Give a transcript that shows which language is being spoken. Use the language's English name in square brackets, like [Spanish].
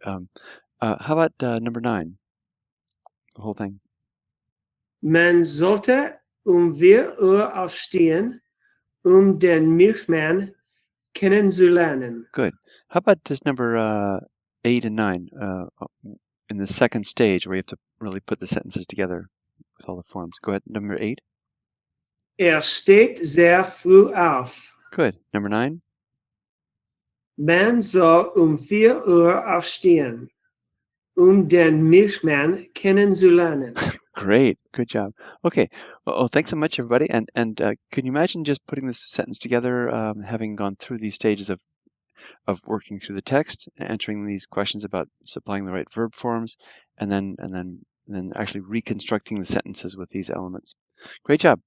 [English] How about number 9? The whole thing. [German] Man sollte 4 Uhr aufstehen, den Milchmann kennenzulernen. [English] Good. How about this number 8 and 9 in the second stage, where you have to really put the sentences together with all the forms? Go ahead. Number 8. [German] Steht sehr früh auf. [English] Good. Number 9. [German] Man soll 4 Uhr aufstehen, den Milchmann kennenzulernen. [English] Great, good job. Okay, well, thanks so much, everybody. And can you imagine just putting this sentence together, having gone through these stages of working through the text, answering these questions about supplying the right verb forms, and then actually reconstructing the sentences with these elements. Great job.